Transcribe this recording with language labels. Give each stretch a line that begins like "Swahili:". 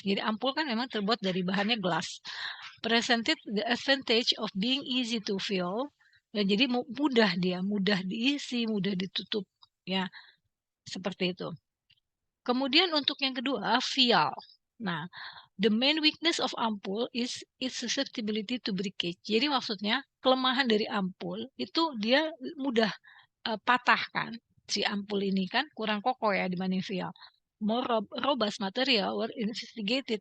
Indonesian: Jadi ampul kan memang terbuat dari bahannya gelas.
English: Presented the advantage of being easy to fill.
Indonesian: Ya, jadi mudah diisi, mudah ditutup. Ya, seperti itu. Kemudian untuk yang kedua, vial.
English: Nah, the main weakness of ampul is its susceptibility to breakage.
Indonesian: Jadi maksudnya kelemahan dari ampul itu dia mudah patah kan. Si ampul ini kan kurang kokoh ya dibanding vial.
English: More robust material were investigated.